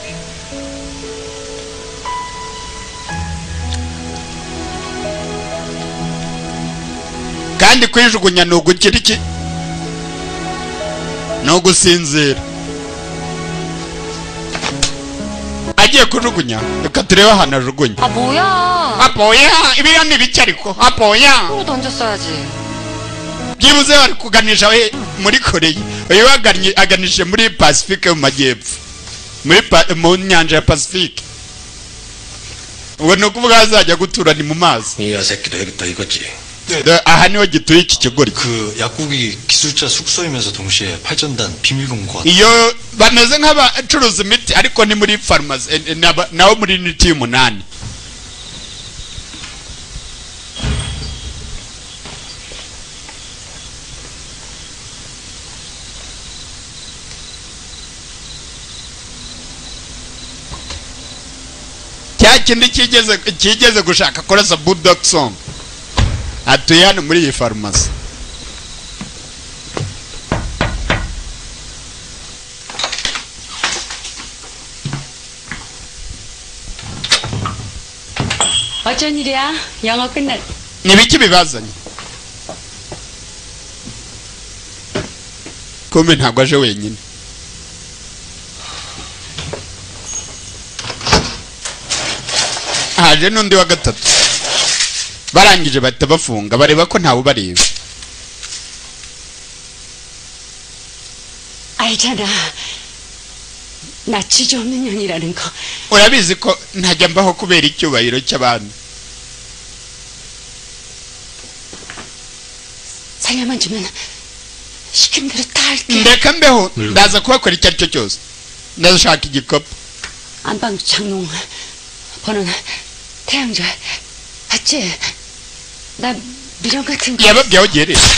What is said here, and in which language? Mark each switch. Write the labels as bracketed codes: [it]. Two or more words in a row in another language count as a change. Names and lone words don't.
[rw] kandi kwijugunya ni ugugira iki? ni ugusinzira. agiye kujugunya, reka turebe ahantu ajugunya. 아 뭐야 ibiriya ni ibiki ariko? [ko] 로 던졌어야지. [rw] byibuze bari kuganisha muri Koreya, uyu aganishije muri Pacifique mu majyepfo, mu nyanja ya Pacifique. ubu ni ukuvuga azajya gutura ni mu mazi. [ko] 이 새끼도 여기다 이거지. [rw] aha niho gituye iki kigori. [ko] 그 약국이 기술자 숙소이면서 동시에 발전단 비밀금고. [rw] iyo bameze nk'abacuruza imiti ariko ni muri farumasi, naho muri uniti y'umunani. cya kindi kigeze gushaka kurasa Bulldog Song atuye hano muri iyi farumasi. [ko] 어쩐 일이야? 영어 끝났. [rw] ni biki bibazanye? kumbe ntabwo aje wenyine. haje n'undi wa gatatu. barangije bahita bafunga, bareba ko ntawe ubareba. [ko] 알잖아. 나 지조 없는 년이라는 거. [rw] urabizi ko ntajya mbaho kubera icyubahiro cy'abandi. [ko] 살려만 주면 시키는 대로 다 할게. [rw] ndeka mbeho, ndaza kubakora icyo ari cyo cyose. ndashaka igikopo. [ko] 안방도 장롱. 번호는 태양절. 맞지? 나 미련 같은 거. [rw] yababwiye aho ugereye.